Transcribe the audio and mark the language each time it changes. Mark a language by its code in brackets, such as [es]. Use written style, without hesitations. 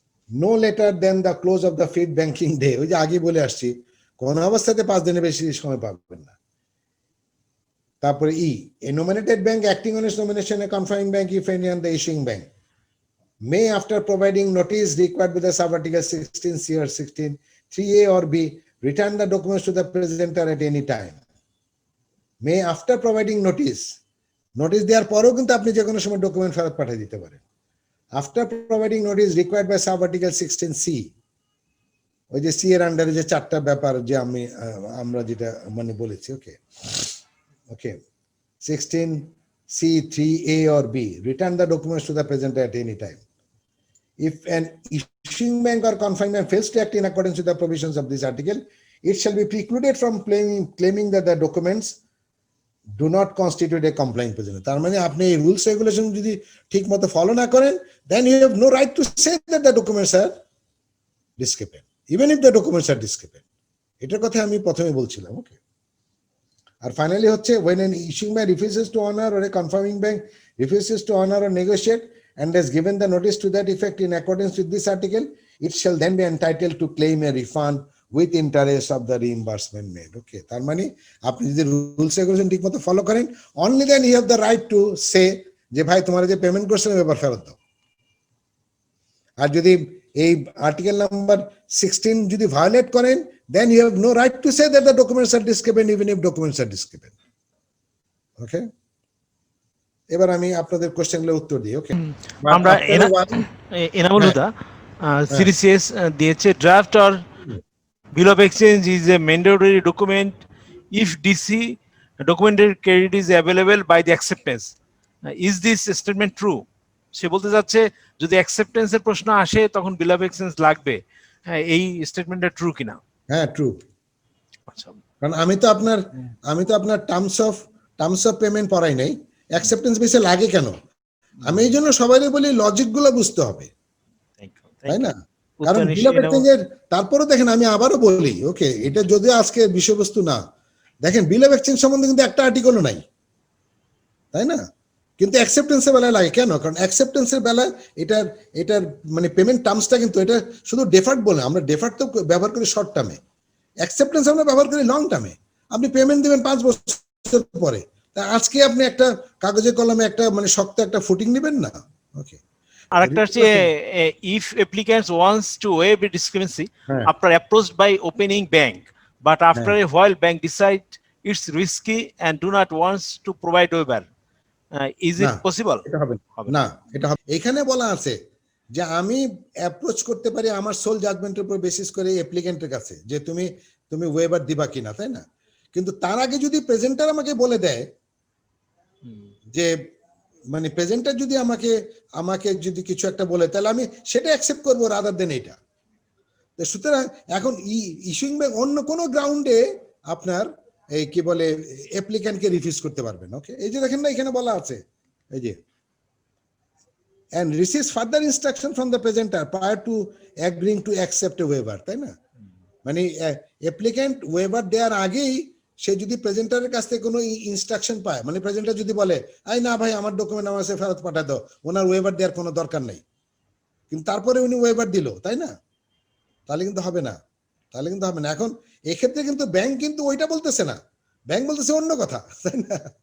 [en] No later than the close of the feed banking day, [bn] ওই যে আগে বলে আসছি কোন অবস্থাতে 5 দিনের বেশি সময় পাবেন না। তারপরে [en] a nominated bank acting on its nomination, a confirming bank if any, and the issuing bank may, after providing notice required by the sub-article 16C or 16(3)(a) or (b), return the documents to the presenter at any time. May, after providing notice [bn] দেওয়ার পরেও কিন্তু আপনি যে কোনো সময় document ফেরত পাঠিয়ে দিতে পারেন। [en] After providing notice required by sub-article 16C, [bn] ওই যে সি এর আন্ডারে যে চারটা ব্যাপার যে আমরা যেটা মানে বলেছি, ওকে, ওকে, [en] 16C(3)(a) or (b), return the documents to the presenter at any time. If an issuing bank or confirming bank fails to act in accordance with the provisions of this article, it shall be precluded from claiming that the documents do not constitute a complying presenter. [bn] তার মানে আপনি এই rules regulation যদি ঠিক মতো follow না করেন, [en] then you have no right to say that the documents are discrepant, even if the documents are discrepant. [bn] এটার কথা আমি প্রথমে বলছিলাম, ওকে। আর ফাইনালি হচ্ছে [en] when an issuing bank refuses to honor, or a confirming bank refuses to honor or negotiate and has given the notice to that effect in accordance with this article, it shall then be entitled to claim a refund with interest of the reimbursement made, okay. [bn] তার মানে আপনি যদি rules regulation ঠিকমতো follow করেন, [en] only then you have the right to say [bn] যে ভাই তোমার যে পেমেন্ট করছিলাম এবার ফেরত দাও। আর যদি এই আর্টিকেল নাম্বার 16 যদি ভায়োলেট করেন, [en] then you have no right to say that the documents are discrepant, even if documents are discrepant, okay. [bn] এবার আমি আপনাদের কোশ্চেনগুলোর উত্তর দিই, ওকে। আমরা এনামুল হুদা সিরিসিএস দিয়েছে draft [en] or bill of exchange is a mandatory document if DC documented credit is available by the acceptance. Is this statement true? [bn] সে বলতে যাচ্ছে যদি অ্যাকসেপ্টেন্সের প্রশ্ন আসে তখন বিল অফ এক্সচেঞ্জ লাগবে, হ্যাঁ এই স্টেটমেন্টটা ট্রু কিনা? হ্যাঁ ট্রু। আচ্ছা, কারণ আমি তো আপনার টার্মস অফ পেমেন্ট পড়াই নাই, অ্যাকসেপ্টেন্স বেসে লাগে কেন? আমি এই জন্য সবাইকে বলি লজিক গুলো বুঝতে হবে, তাই না? কারণ বিল অফ এক্সচেঞ্জের তারপরে দেখেন আমি আবারও বলি, ওকে এটা যদিও আজকে বিষয়বস্তু না, দেখেন বিল অফ এক্সচেঞ্জ সম্বন্ধে কিন্তু একটা আর্টিকেলও নাই, তাই না? কিন্তু অ্যাকসেপ্টেন্সের বেলায় লাগে কেন? কারণ অ্যাকসেপ্টেন্সের বেলায় এটার মানে পেমেন্ট টার্মসটা কিন্তু এটা শুধু ডেফার্ড বলে, আমরা ডেফার্ড তো ব্যবহার করি শর্ট টার্মে, অ্যাকসেপ্টেন্স আমরা ব্যবহার করি লং টার্মে। আপনি পেমেন্ট দিবেন 5 বছর পরে, তা আজকে আপনি একটা কাগজে কলমে একটা মানে শক্ত একটা ফুটিং নেবেন না। ওকে, [en] আরেকটা হচ্ছে if applicants wants to waive a discrepancy [bn] হ্যাঁ। [en] after approached by opening bank, but after a while bank decide it's risky and do not wants to provide waiver, is it [bn] না, [en] possible? [bn] এটা হবে না, এটা হবে। এখানে বলা আছে যে আমি অ্যাপ্রোচ করতে পারি আমার সোল জাজমেন্টের উপর বেসিস করে অ্যাপ্লিকেন্টের কাছে যে তুমি ওয়েবার দিবা কিনা, তাই না? কিন্তু তার আগে যদি প্রেজেন্টার আমাকে বলে দেয় যে মানে প্রেজেন্টার যদি আমাকে যদি কিছু একটা বলে, তাহলে আমি সেটা অ্যাকসেপ্ট করবো রাদার দেন এটা। তো সুতরাং এখন ইস্যুইং ব্যাংক অন্য কোনো গ্রাউন্ডে আপনার এই কি বলে অ্যাপ্লিক্যান্টকে রিফিউজ করতে পারবেন। ওকে, এই যে দেখেন না এখানে বলা আছে এই যে [en] and receives further instruction from the presenter prior to agreeing to accept a waiver, [bn] তাই না? মানে অ্যাপ্লিক্যান্ট ওয়েভার দেওয়ার আগেই সে যদি প্রেজেন্টারের কাছ থেকে কোনো ইনস্ট্রাকশন পায়, মানে প্রেজেন্টার যদি বলে আই না ভাই আমার ডকুমেন্ট আমার কাছে ফেরত পাঠা দাও, ওনার ওয়েভার দেওয়ার কোনো দরকার নেই, কিন্তু তারপরে উনি ওয়েভার দিল, তাই না? তাহলে কিন্তু হবে না, এখন এক্ষেত্রে কিন্তু ব্যাংক কিন্তু ওইটা বলতেছে না, ব্যাংক বলতেছে অন্য কথা, তাই না?